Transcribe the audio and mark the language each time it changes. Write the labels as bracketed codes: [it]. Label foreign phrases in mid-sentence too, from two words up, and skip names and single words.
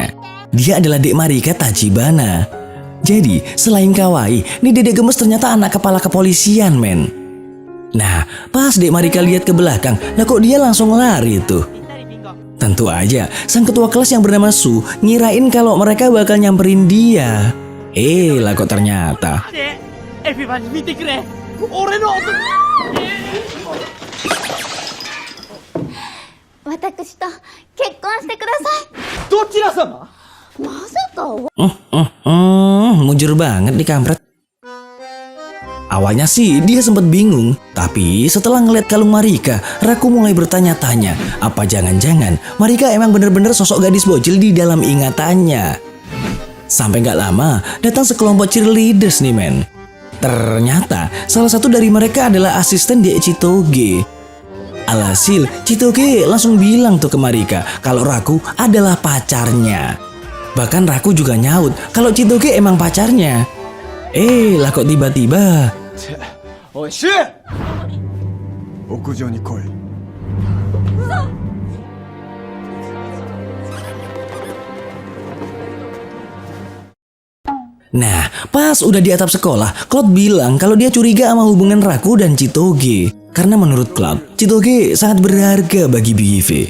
[id] Dia adalah Dek Marika Tachibana. Jadi, selain kawaii, nih dedek gemes ternyata anak kepala kepolisian, men. Nah, pas Dek Marika lihat ke belakang, lah kok dia langsung lari tuh. Tentu aja, sang ketua kelas yang bernama Su ngirain kalau mereka bakal nyamperin dia. Lah kok ternyata. [ja] エフィバに見てくれ俺の音私と結婚してくださどちら様？い。まさか。 [id] Mujur banget nih kampret. Awalnya sih dia sempat bingung, tapi setelah ngeliat kalung Marika, Raku mulai bertanya-tanya, apa jangan-jangan Marika emang bener-bener sosok gadis bocil di dalam ingatannya. Sampai gak lama, datang sekelompok cheerleaders nih men. Ternyata salah satu dari mereka adalah asisten Dek Chitoge. Alhasil, Chitoge langsung bilang tuh ke Marika kalau Raku adalah pacarnya. Bahkan Raku juga nyaut kalau Chitoge emang pacarnya. Lah kok tiba-tiba. [ja] おいシュウ！屋上に来い。 [id] Nah, pas udah di atap sekolah, Cloud bilang kalau dia curiga sama hubungan Raku dan Chitoge. Karena menurut Cloud, Chitoge sangat berharga bagi BIV.